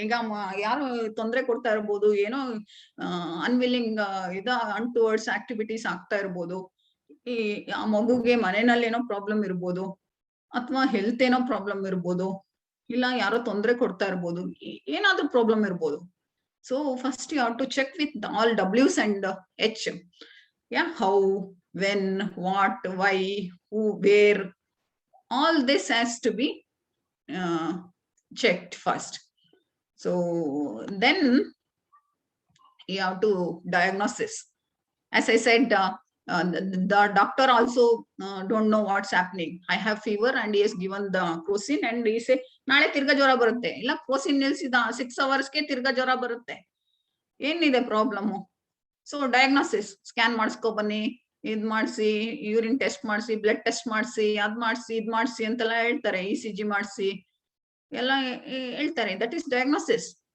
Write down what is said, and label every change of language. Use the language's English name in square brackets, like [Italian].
[Kannada] ಈಗ ಯಾರು ತೊಂದರೆ ಕೊಡ್ತಾ ಇರ್ಬೋದು, ಏನೋ ಅನ್ವಿಲ್ಲಿಂಗ್ ಅನ್ಟುವರ್ಡ್ಸ್ ಆಕ್ಟಿವಿಟೀಸ್ ಆಗ್ತಾ ಇರ್ಬೋದು, ಈ ಆ ಮಗುಗೆ ಮನೆಯಲ್ಲಿ ಏನೋ ಪ್ರಾಬ್ಲಮ್ ಇರ್ಬೋದು, ಅಥವಾ ಹೆಲ್ತ್ ಏನೋ ಪ್ರಾಬ್ಲಮ್ ಇರ್ಬೋದು, ಇಲ್ಲ ಯಾರೋ ತೊಂದರೆ ಕೊಡ್ತಾ ಇರ್ಬೋದು, ಏನಾದ್ರೂ ಪ್ರಾಬ್ಲಮ್ ಇರ್ಬೋದು. [English] So first you have to check with all W's and H. Yeah, how, when, what, why, who, where, all this has to be checked first. So then you have to diagnosis. As I said, the doctor also don't know what's happening. I have fever and he has given the crocin and he say [Kannada] ನಾಳೆ ತಿರ್ಗಾ ಜ್ವರ ಬರುತ್ತೆ, ಇಲ್ಲ Crocin ನಿಲ್ಸಿದ [English] 6 hours [Kannada] ಗೆ ತಿರ್ಗಾ ಜ್ವರ ಬರುತ್ತೆ, ಏನಿದೆ ಪ್ರಾಬ್ಲಮ್? ಸೊ ಡಯಾಗ್ನೋಸಿಸ್, ಸ್ಕ್ಯಾನ್ ಮಾಡಿಸ್ಕೊ ಬನ್ನಿ, ಇದ್ ಮಾಡಿಸಿ, ಯೂರಿನ್ ಟೆಸ್ಟ್ ಮಾಡಿಸಿ, ಬ್ಲಡ್ ಟೆಸ್ಟ್ ಮಾಡಿಸಿ, ಅದ್ ಮಾಡಿಸಿ, ಇದ್ ಮಾಡಿಸಿ ಅಂತೆಲ್ಲ ಹೇಳ್ತಾರೆ, ECG ಮಾಡಿಸಿ ಎಲ್ಲ ಹೇಳ್ತಾರೆ. [English] That is diagnosis.